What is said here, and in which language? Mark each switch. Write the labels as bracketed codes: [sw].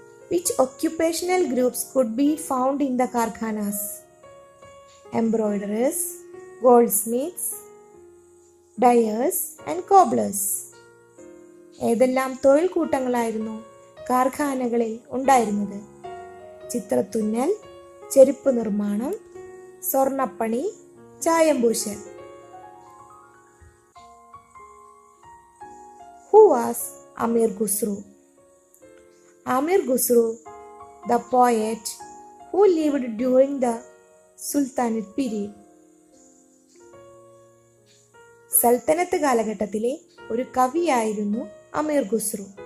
[en] Which occupational groups could be found in the karkhanas? Embroiderers, goldsmiths, dyers and cobblers. [ml] ഏതെല്ലാം തൊഴിൽ കൂട്ടങ്ങളായിരുന്നു കാർഖാനകളിൽ ഉണ്ടായിരുന്നത്? ചിത്രത്തുന്നൽ, ചെരുപ്പ് നിർമ്മാണം, സ്വർണ്ണപ്പണി, ചായംപൂശൽ. [en] Who was Amir Khusro? Amir Khusro, the poet who lived during the Sultanate period. [ml] സൽത്തനത്ത് കാലഘട്ടത്തിലെ ഒരു കവിയായിരുന്നു അമീർ ഖുസ്രു.